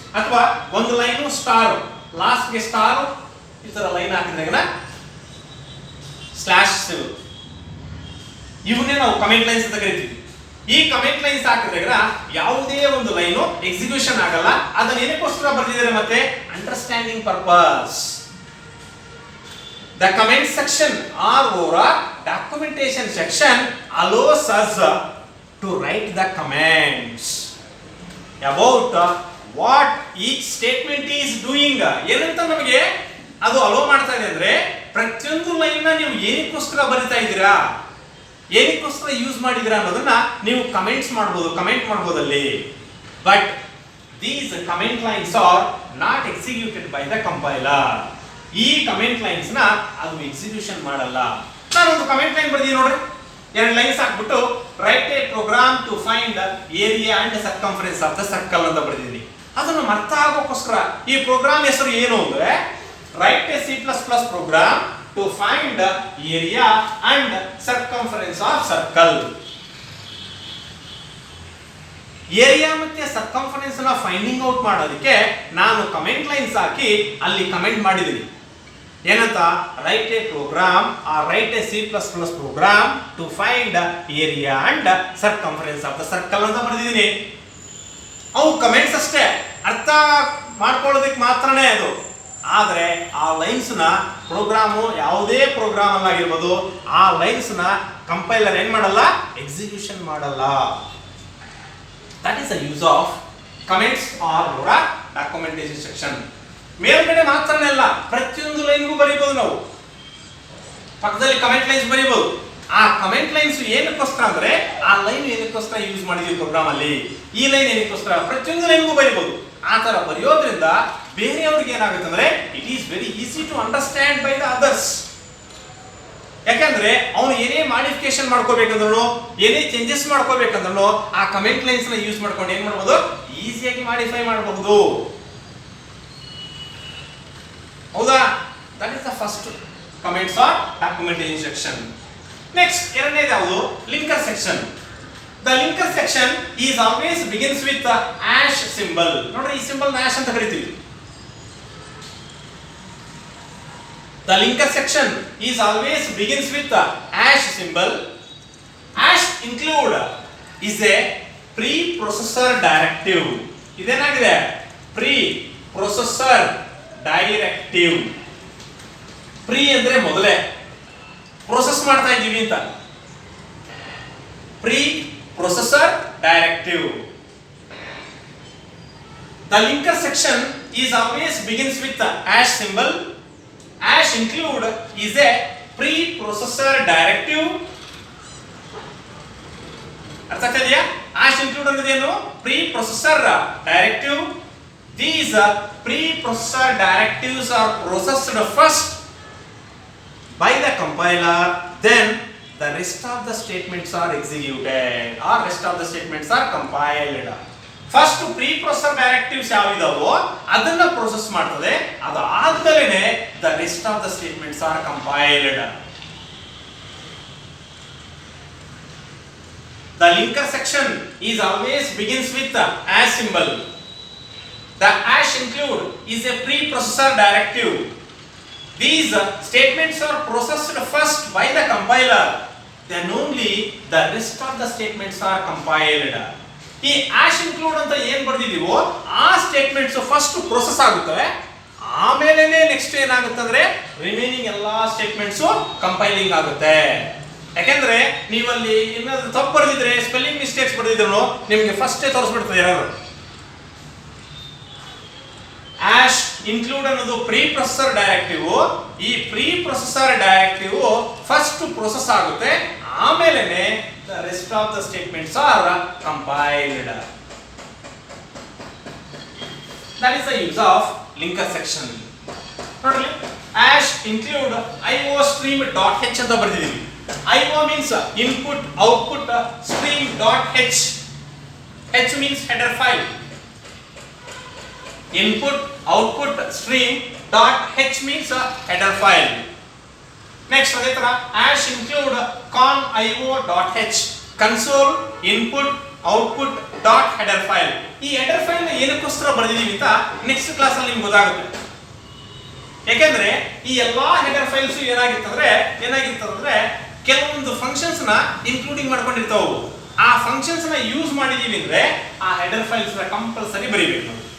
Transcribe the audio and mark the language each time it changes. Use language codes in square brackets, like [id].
[kn] ಅಥವಾ ಒಂದು line star, last ಗೆ ಸ್ಟಾರ್, ಈ ತರ ಲೈನ್ ಹಾಕಿದಾಗ ಸ್ಲಾಶ್, ಇವನ್ನೇ ನಾವು ಕಮೆಂಟ್ ಲೈನ್ಸ್ ಅಂತ ಕರಿತೀವಿ. ಈ ಕಮೆಂಟ್ ಲೈನ್ಸ್ ಹಾಕಿದಾಗ ಯಾವುದೇ ಒಂದು ಲೈನು ಎಕ್ಸಿಕ್ಯೂಷನ್ ಆಗಲ್ಲ. ಅದನ್ನ ಏನಕ್ಕೋಸ್ಕರ ಬರ್ದಿದ್ದಾರೆ ಮತ್ತೆ understanding purpose. [en] The comment section or documentation section allows us to write the comments about what each statement is doing. [kn] ಏನಂತ ನಮಗೆ ಅದು ಅಲೋ ಮಾಡ್ತಾ ಇದೆ ಅಂದ್ರೆ ಪ್ರತಿಯೊಂದು ಲೈನ್ ನ ನೀವು ಏನಕ್ಕೋಸ್ಕರ ಬರಿತಾ ಇದ್ದೀರಾ, ಏನಕ್ಕೋಸ್ಕರ ಯೂಸ್ ಮಾಡಿದಿರಾ ಅನ್ನೋದನ್ನ ನೀವು ಕಮೆಂಟ್ ಮಾಡಬಹುದು ಅಲ್ಲಿ. [en] But these comment lines are not executed by the compiler. [kn] ಈ ಕಮೆಂಟ್ ಲೈನ್ಸ್ ನ ಅದು ಎಕ್ಸಿಕ್ಯೂಷನ್ ಮಾಡಲ್ಲ. ನಾನು ಒಂದು ಕಮೆಂಟ್ ಲೈನ್ ಬರ್ತೀನಿ ನೋಡ್ರಿ, ಎರಡು ಲೈನ್ಸ್ ಹಾಕ್ಬಿಟ್ಟು [en] write a program to find area and circumference of the circle [kn] ಅಂತ ಬರ್ದಿದ್ದೀನಿ. ಅದನ್ನು ಅರ್ಥ ಆಗೋಕ್ಕೋಸ್ಕರ ಈ ಪ್ರೋಗ್ರಾಮ್ ಹೆಸರು ಏನು ಅಂದ್ರೆ [en] Write a C++ program to find area and circumference of circle. [kn] Area ಮತ್ತೆ ಸರ್ಕಂಫರೆನ್ಸ್ ನ ಫೈಂಡಿಂಗ್ ಔಟ್ ಮಾಡೋದಕ್ಕೆ ನಾನು ಕಮೆಂಟ್ ಲೈನ್ಸ್ ಹಾಕಿ ಅಲ್ಲಿ ಕಮೆಂಟ್ ಮಾಡಿದ್ದೀನಿ. ಏನಂತ? [en] write a program or write a C++ program to find area and circumference of the circle [kn] ಅಂತ ಬರೆದಿದ್ದೀನಿ. ಅವು ಕಮೆಂಟ್ಸ್ ಅಷ್ಟೇ, ಅರ್ಥ ಮಾಡ್ಕೊಳ್ಳೋದಕ್ಕೆ ಮಾತ್ರನೇ ಅದು. ಆದರೆ ಆ ಲೈನ್ಸ್ ನ ಪ್ರೋಗ್ರಾಮು ಯಾವುದೇ ಪ್ರೋಗ್ರಾಮ್ ಅಲ್ಲಾಗಿರ್ಬೋದು, ಆ ಲೈನ್ಸ್ ನ ಕಂಪೈಲರ್ ಏನ್ ಮಾಡಲ್ಲ, ಎಕ್ಸಿಕ್ಯೂಷನ್ ಮಾಡಲ್ಲ. [en] That is the use of comments or documentation section. [kn] ಮೇಲ್ಗಡೆ ಮಾತ್ರನೇ ಅಲ್ಲ, ಪ್ರತಿಯೊಂದು ಲೈನ್ಗೂ ಬರೀಬಹುದು. ನಾವು ಪಕ್ಕದಲ್ಲಿ ಕಮೆಂಟ್ ಲೈನ್ಸ್ ಬರೀಬಹುದು. ಆ ಕಮೆಂಟ್ ಲೈನ್ಸ್ ಏನಕ್ಕೋಸ್ಕರ ಅಂದ್ರೆ ಆ ಲೈನ್ ಏನಕ್ಕೋಸ್ಕರ ಯೂಸ್ ಮಾಡಿದೀವಿ ಪ್ರೋಗ್ರಾಮ್ ಅಲ್ಲಿ, ಈ ಲೈನ್ ಏನಕ್ಕೋಸ್ಕರ, ಪ್ರತಿಯೊಂದು ಲೈನ್ಗೂ ಬರೀಬಹುದು. ಆ ತರ ಬರೆಯೋದ್ರಿಂದ ಬೇರೆಯವ್ರಿಗೆ ಏನಾಗುತ್ತೆ ಅಂದ್ರೆ [en] It is very easy to understand by the others. [kn] ಯಾಕಂದ್ರೆ ಅವನು ಏನೇ ಮಾಡಿಫಿಕೇಶನ್ ಮಾಡ್ಕೋಬೇಕಂದ್ರೂ, ಏನೇ ಚೇಂಜಸ್ ಮಾಡ್ಕೋಬೇಕಂದ್ರೂ ಆ ಕಮೆಂಟ್ ಲೈನ್ಸ್ ನ ಯೂಸ್ ಮಾಡ್ಕೊಂಡು ಏನ್ ಮಾಡಬಹುದು, ಈಸಿಯಾಗಿ ಮಾಡಿಫೈ ಮಾಡಬಹುದು. ಹೌದಾ? [en] That is the first comments or documentation section. [kn] Next ಎರಡನೇದು ಯಾವುದು? [en] Linker section. The linker section is always begins with hash symbol. [kn] ನೋಡ್ರಿ, ಈ ಸಿಂಬಲ್ ಆಶ್ ಅಂತ ಕರಿತೀವಿ. [en] The linker section is always begins with the hash symbol. Hash include is a preprocessor directive. [kn] ಇದೇನಾಗಿದೆ? [en] Preprocessor directive. [kn] Pre ಅಂದ್ರೆ ಮೊದಲೇ process ಮಾಡ್ತಾ ಇದ್ದೀವಿ ಅಂತ. [en] Preprocessor directive. The linker section is always begins with the hash symbol. Hash include is a preprocessor directive. [kn] ಅರ್ಥ ಆಗ್ತಿದೆಯಾ? hash include ಅಂದ್ರೆ ಏನು? [en] preprocessor directive. These preprocessor directives are processed first by the compiler, then the rest of the statements are executed or rest of the statements are compiled. [kn] First ಪ್ರಿಪ್ರೊಸೆಸರ್ directives ಯಾವಿದಾವೋ ಅದನ್ನ process ಮಾಡ್ತದೆ, ಅದು ಆದ್ಮೇಲೆ [en] The rest of the statements are compiled. The linker section is always begins with hash symbol. The hash include is a preprocessor directive. These statements are processed first by the compiler, then only the rest of the statements are compiled. [kn] ಈ ಆಶ್ include ಅಂತ ಏನ್ ಬರ್ದಿದೀವೋ ಆ statements first process ಆಗುತ್ತವೆ, ಆಮೇಲೆ next ಏನಾಗುತ್ತೆ ಅಂದ್ರೆ remaining ಎಲ್ಲಾ statements compiling ಆಗುತ್ತೆ. ಯಾಕೆಂದ್ರೆ ನೀವಲ್ಲಿ ಏನಾದ್ರು ತಪ್ಪು ಬರ್ದಿದ್ರೆ, ಸ್ಪೆಲ್ಲಿಂಗ್ ಮಿಸ್ಟೇಕ್ಸ್ ಬರ್ದಿದ್ರು ನಿಮ್ಗೆ ಫಸ್ಟೇ ತೋರಿಸ್ಬಿಡ್ತದೆ ಎರರ್. ಆಶ್ ಇನ್ಕ್ಲೂಡ್ ಅನ್ನೋದು ಪ್ರಿಪ್ರೊಸೆಸರ್ ಡೈರೆಕ್ಟಿವ್. ಈ ಪ್ರಿಪ್ರೊಸೆಸರ್ ಡೈರೆಕ್ಟಿವ್ ಫಸ್ಟ್ ಪ್ರೊಸೆಸ್ ಆಗುತ್ತೆ, ಆಮೇಲೆ [en] the rest of the statements are compiled. That is the use of linker section. [kn] ನೋಡ್ರಿ, hash include iostream.h ಅಂತ ಬರ್ದಿದ್ದೀವಿ. [en] IO means input output stream.h. H means header file. Input output stream.h means header file. Next [kn] ಅದೇ ತರ [en] hash include conio.h console input output dot header file. [kn] ಈ header file ನ ಏನಕ್ಕೋಸ್ಕರ ಬರೆದಿದ್ದೀವಿ ಅಂತ next class ಅಲ್ಲಿ ನಿಮ್ಗೆ ಗೊತ್ತಾಗುತ್ತೆ. ಯಾಕೆಂದ್ರೆ ಈ ಎಲ್ಲಾ ಹೆಡರ್ ಫೈಲ್ಸ್ ಏನಾಗಿರ್ತಂದ್ರೆ ಕೆಲವೊಂದು ಫಂಕ್ಷನ್ಸ್ ನ ಇನ್ಕ್ಲೂಡಿಂಗ್ ಮಾಡ್ಕೊಂಡಿರ್ತಾವು. ಆ ಫಂಕ್ಷನ್ಸ್ ನ ಯೂಸ್ ಮಾಡಿದೀವಿ ಅಂದ್ರೆ ಆ ಹೆಡರ್ ಫೈಲ್ಸ್ ನ ಕಂಪಲ್ಸರಿ ಬರೀಬೇಕು.